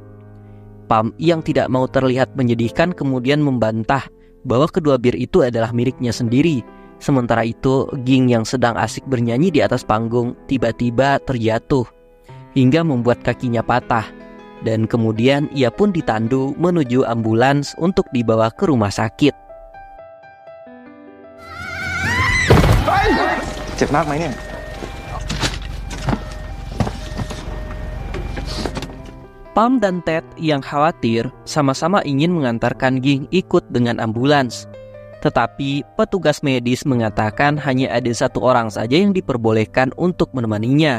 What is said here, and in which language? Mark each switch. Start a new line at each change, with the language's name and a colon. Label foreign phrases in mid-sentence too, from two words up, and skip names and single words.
Indonesian: Pam yang tidak mau terlihat menyedihkan kemudian membantah bahwa kedua bir itu adalah miliknya sendiri. Sementara itu, Ging yang sedang asik bernyanyi di atas panggung tiba-tiba terjatuh hingga membuat kakinya patah. Dan kemudian ia pun ditandu menuju ambulans untuk dibawa ke rumah sakit.
Thai: เจ็บมากไหมเนี่ย
Indonesian: Pam dan Ted yang khawatir sama-sama ingin mengantarkan Ging ikut dengan ambulans. Tetapi petugas medis mengatakan hanya ada satu orang saja yang diperbolehkan untuk menemaninya.